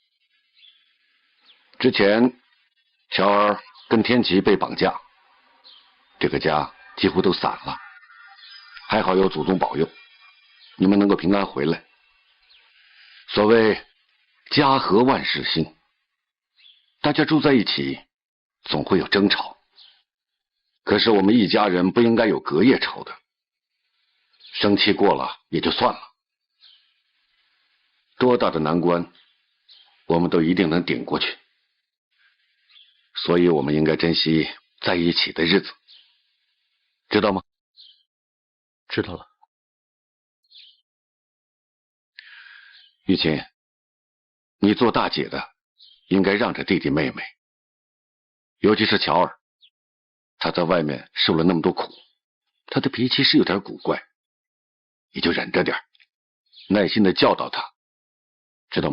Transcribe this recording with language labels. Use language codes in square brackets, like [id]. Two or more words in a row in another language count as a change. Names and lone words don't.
[zh] 之前乔兒跟天琪被綁架，這個家幾乎都散了，還好有祖宗保佑，你們能夠平安回來。所謂家和萬事興，大家住在一起，總會有爭吵。可是我們一家人不應該有隔夜仇的，生氣過了也就算了。多大的難關，我們都一定能頂過去。所以我們應該珍惜在一起的日子，知道嗎？知道了。玉琴，你做大姐的應該讓着弟弟妹妹，尤其是喬兒，他在外面受了那麼多苦，他的脾氣是有點古怪，你就忍着點，耐心的教導他，知道嗎？